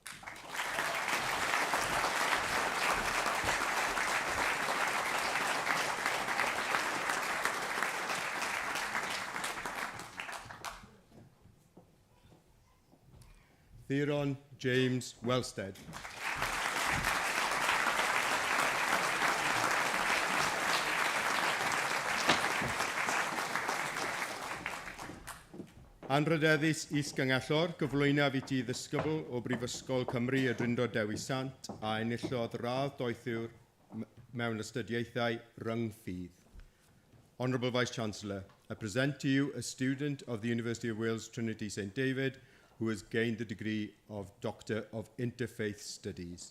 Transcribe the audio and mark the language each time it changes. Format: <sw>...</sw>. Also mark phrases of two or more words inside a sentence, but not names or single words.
<cy>Theron James Wellstead. Anrydeddus is-Ganghellor, gyflwynaf I ti ddisgybl o Brifysgol Cymru y Drindod Dewi Sant a enillodd radd doethwr mewn astudiaethau rhyngffydd.</cy> <en>Honourable Vice-Chancellor, I present to you a student of the University of Wales, Trinity St David, who has gained the degree of Doctor of Interfaith Studies.</en>